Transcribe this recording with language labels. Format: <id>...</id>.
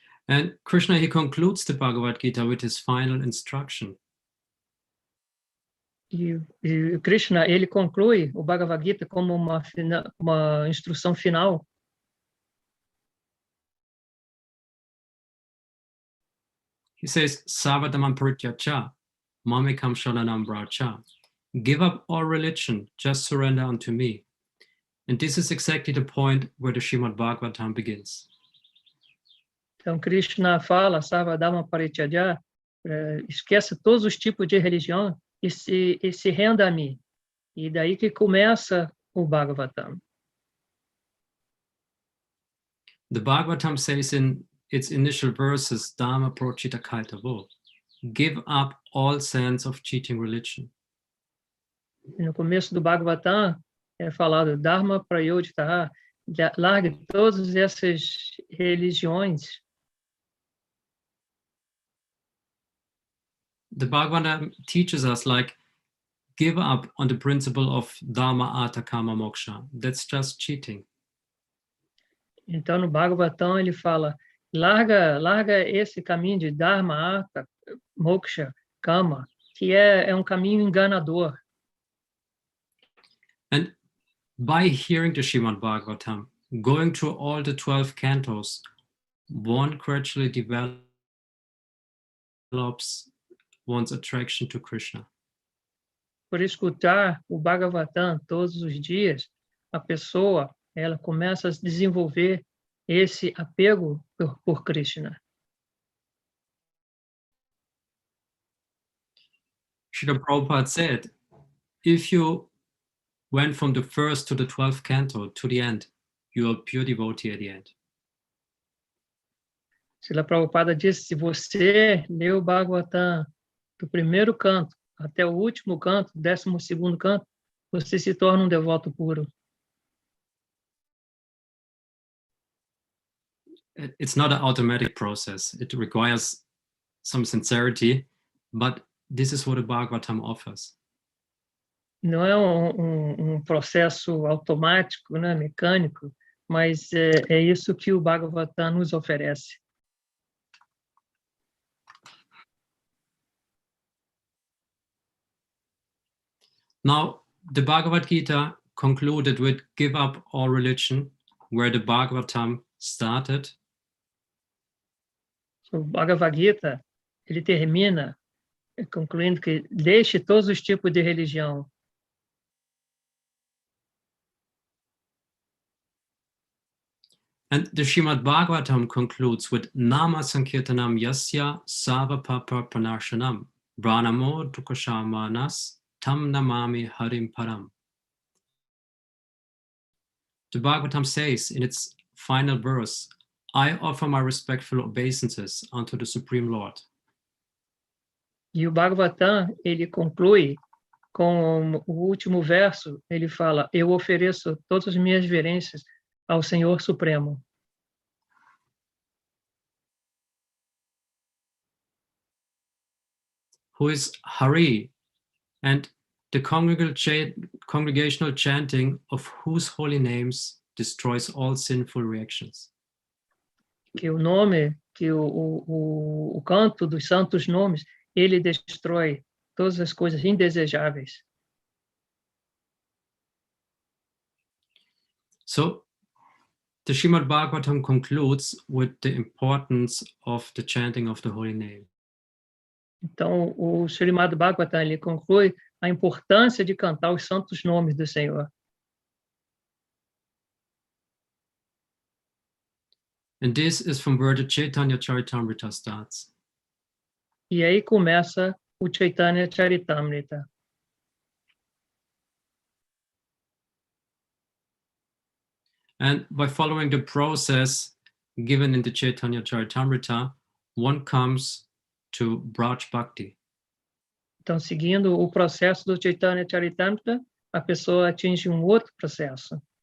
<en>And Krishna, he concludes the Bhagavad Gita with his final instruction.</en> <pt>E Krishna, ele conclui o Bhagavad Gita como uma instrução final.</pt> <en>He says,</en> <sa>Savadamam Prityacha, Mamekam Shalanam Bracha.</sa> <en>Give up all religion, just surrender unto me. And this is exactly the point where the Srimad Bhagavatam begins.</en> <pt>Então, Krishna fala,</pt> <sa>Sarvadhamma Parityaja,</sa> <pt>esqueça todos os tipos de religião e se renda a mim. E daí que começa o Bhagavatam.</pt> <en>The Bhagavatam says in its initial verses,</en> <sa>Dhamma Prochita Kaitavo,</sa> <en>give up all sense of cheating religion.</en> <pt>E no começo do Bhagavatam é falado,</pt> <sa>Dharma Prayodhita,</sa> <pt>largue todas essas religiões.</pt> <en>The Bhagavatam teaches us, like, give up on the principle of Dharma, Artha, Kama, Moksha. That's just cheating.</en> <pt>Então, no Bhagavatam, ele fala, larga esse caminho de Dharma, Artha, Moksha, Kama, que é um caminho enganador.</pt> <en>And by hearing the Srimad Bhagavatam, going through all the 12 cantos, one gradually develops one's attraction to Krishna.</en> <pt>Por escutar o Bhagavatam todos os dias, a pessoa ela começa a desenvolver esse apego por Krishna.</pt> <en>Srila Prabhupada said, if you went from the first to the 12th canto to the end, you are a pure devotee at the end.</en> <pt>Srila Prabhupada disse, se você leu o Bhagavatam do primeiro canto até o último canto, 12º canto, você se torna um devoto puro.</pt> <en>It's not an automatic process. It requires some sincerity, but this is what the Bhagavatam offers.</en> <pt>Não é um processo automático, né, mecânico, mas é isso que o Bhagavatam nos oferece.</pt> <en>Now, the Bhagavad Gita concluded with give up all religion, where the Bhagavatam started.</en> <pt>O Bhagavad Gita, ele termina concluindo que deixe todos os tipos de religião.</pt> <en>And the Srimad Bhagavatam concludes with</en> <sa>Nama Sankirtanam Yasya Sava Papa Pranashanam Branamo Dukashamanas Tam Namami Harim Param.</sa> <en>The Bhagavatam says in its final verse, I offer my respectful obeisances unto the Supreme Lord.</en> <pt>E o Bhagavatam, ele conclui com o último verso, ele fala, eu ofereço todas as minhas reverências ao Senhor Supremo.</pt> <en>Who is Hari, and the congregational chanting of whose holy names destroys all sinful reactions.</en> <pt>Que o nome, que o canto dos santos nomes, ele destrói todas as coisas indesejáveis.</pt> <en>So, the Srimad Bhagavatam concludes with the importance of the chanting of the holy name.</en> <pt>Então, o Srimad Bhagavatam, ele conclui a importância de cantar os santos nomes do Senhor.</pt> <en>And this is from where the Chaitanya Charitamrita starts.</en> <pt>E aí começa o Chaitanya Charitamrita.</pt> <en>And by following the process given in the Chaitanya Charitamrita, one comes to Braj Bhakti.</en> <pt>Então, seguindo o processo do Chaitanya Charitamrita, a pessoa atinge um outro processo.</pt>